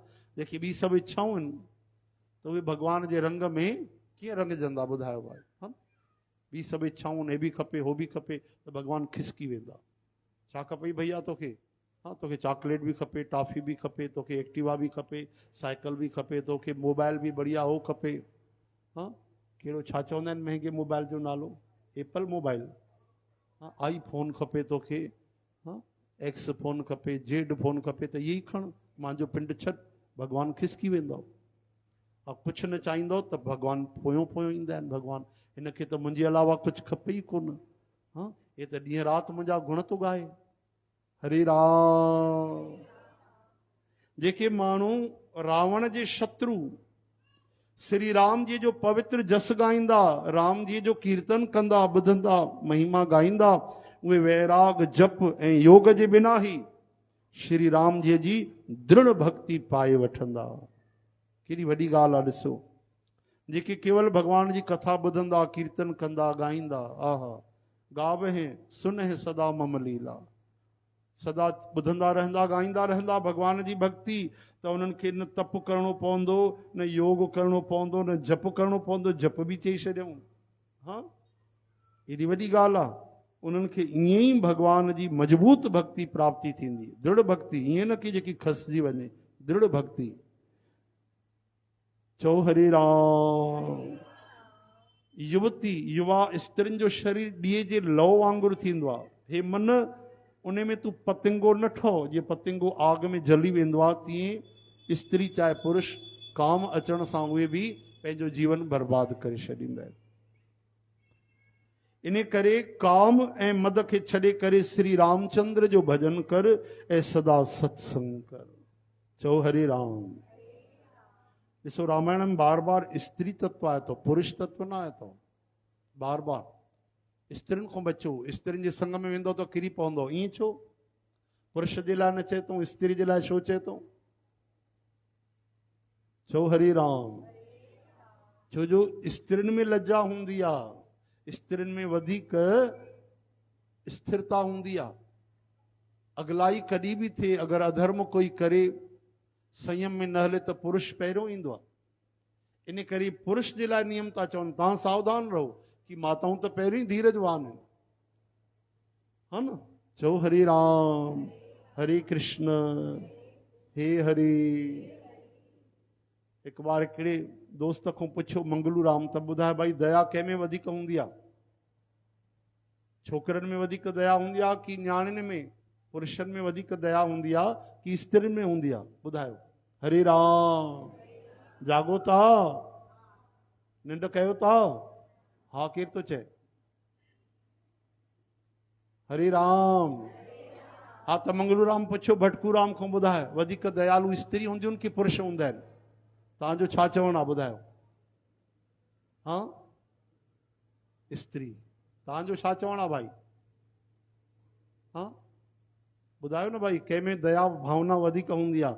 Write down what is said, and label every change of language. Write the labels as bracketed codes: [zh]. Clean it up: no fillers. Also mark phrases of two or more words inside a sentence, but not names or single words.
[sd] जेके ॿी सभु इच्छाऊं आहिनि त उहे भगवान जे रंग में कीअं रंगजंदा ॿुधायो भाई, हा न। ॿी सभु इच्छाऊं, हे बि खपे हो बि खपे, त भगवान खिसकी वेंदा। छा खपई भैया तोखे? हाँ, तोखे चॉकलेट भी खपे, टॉफी भी खपे, तोखे एक्टिवा भी खपे, साइकिल भी खपे, तोखे मोबाइल भी बढ़िया हो खपे। हाँ, कहिड़ो छा चवंदा आहिनि महांगे मोबाइल जो नालो? एप्पल मोबाइल। हाँ, आई फोन खपे तोखे, हाँ, एक्स फोन खपे, जेड फोन खपे, त यही खण, मुंहिंजो पिंड छॾ। भगवान खिसकी वेंदो। और कुछ न चाहींदो त भगवान पोयों पोयों ईंदा आहिनि। भगवान हिनखे त मुंहिंजे अलावा कुछ खपे ई कोन। हाँ, ये त ॾींहं राति मुंहिंजा गुण थो गाए। हरे राम। जेके माण्हू रावण जे शत्रु श्री राम जी जो पवित्र जस गाईंदा, राम जी जो कीर्तन कंदा, ॿुधंदा, महिमा गाईंदा, उहे वैराग जप ऐं योग जे बिना ही श्री राम जी दृढ़ भक्ति पाए वठंदा। केॾी वॾी ॻाल्हि आहे। ॾिसो, जेके केवल भगवान जी कथा ॿुधंदा, कीर्तन कंदा, [awa] गाईंदा, आहा, गावहि सुनहि सदा मम लीला। [sd] सदा ॿुधंदा रहंदा, गाईंदा रहंदा भगवान जी भक्ति, त उन्हनि खे न तप करणो पवंदो, न योग करणो पवंदो, न जप करणो पवंदो। जप बि चई छॾियऊं। हाँ, एॾी वॾी ॻाल्हि आहे। उन्हनि खे ईअं ई भगवान जी मजबूत भक्ति प्राप्ति थींदी, दृढ़ भक्ति। ईअं न कि जेकी खसिजी वञे, दृढ़ भक्ति। चओ हरे राम। युवती युवा स्त्रियुनि जो शरीर ॾीए जे लौ वांगुरु थींदो आहे। हे मन, उन में तूं पतिंगो न ठहो। जीअं पतिंगो आग में जली वेंदो आहे, तीअं स्त्री चाहे पुरुष काम अचण सां उहे बि पंहिंजो जीवन बर्बाद करे छॾींदा आहिनि। इन करे काम ऐं मद खे छॾे करे श्री रामचंद्र जो भजन कर ऐं सदा सत्संग कर। चओ हरे राम। ॾिसो, रामायण में बार बार स्त्री तत्व आए थो, पुरुष तत्व न आए थो। बार बार स्त्रियुनि खां बचो, स्त्रियुनि जे संग में वेंदो त किरी पवंदो। ईअं छो? पुरुष जे लाइ न चए तो, स्त्री जे लाइ छो चए तो? छो हरि राम? छो जो स्त्रियुनि में लज्जा हूंदी आहे, स्त्रियुनि में वधीक स्थिरता हूंदी आहे। अगलाई कॾहिं बि थिए, अगरि अधर्म कोई करे, संयम में न हले त पुरुष पहिरियों ईंदो आहे। इन करे पुरुष जे लाइ नियम था चवनि, तव्हां सावधान रहो कि माताऊं त पहिरियों ई धीरजवान आहिनि, हा न? चओ हरे राम, हरे कृष्ण, हे हरे। हिकु बार हिकिड़े दोस्त खां पुछियो मंगलू राम, त ॿुधाए भाई दया कंहिंमें वधीक हूंदी आहे? छोकिरनि में वधीक दया हूंदी आहे कि न्याणियुनि में, पुरुषनि में वधीक दया हूंदी आहे कि स्त्रियुनि में हूंदी आहे? ॿुधायो। हरे राम। जागो था, निंड कयो था? हा, केरु थो चए? हरे राम। हा, त मंगलू राम पुछियो भटकू राम खां, ॿुधाए वधीक दयालु स्त्री हूंदियूं कि पुरुष हूंदा आहिनि? तव्हांजो छा चवणु आहे, ॿुधायो? हा, स्त्री। तव्हांजो छा चवणु आहे भाई? हा, ॿुधायो न भाई, कंहिंमें दया भावना वधीक हूंदी आहे?